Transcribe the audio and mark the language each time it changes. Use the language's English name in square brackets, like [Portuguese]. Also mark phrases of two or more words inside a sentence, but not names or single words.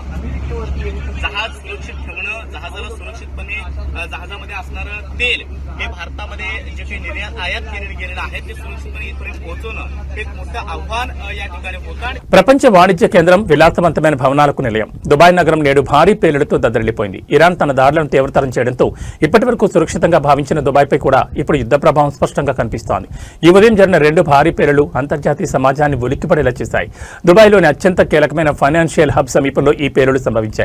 [Marathi] जहाज सुरक्षित ठेवणं, जहाजाला सुरक्षितपणे जहाजामध्ये असणारं तेल हे भारतामध्ये जे काही निर्यात आयात केलेलं आहे ते सुरक्षितपणे इथपर्यंत पोहोचवणं हे एक मोठं आव्हान या ठिकाणी होतं. [Telugu] ప్రపంచ వాణిజ్య కేంద్రం, విలాసవంతమైన భవనాలకు నిలయం దుబాయ్ నగరం నేడు భారీ పేలుడుతో దద్దరిల్లిపోయింది. ఇరాన్ తన దాడులను తీవ్రతరం చేయడంతో ఇప్పటి వరకు సురక్షితంగా భావించిన దుబాయ్పై కూడా ఇప్పుడు యుద్ధ ప్రభావం స్పష్టంగా కనిపిస్తోంది. ఈ ఉదయం జరిగిన 2 భారీ పేలుళ్లు అంతర్జాతీయ సమాజాన్ని ఉలిక్కిపడేలా చేశాయి. దుబాయ్లోని అత్యంత కీలకమైన ఫైనాన్షియల్ హబ్ సమీపంలో ఈ పేలుళ్లు సంభవించాయి.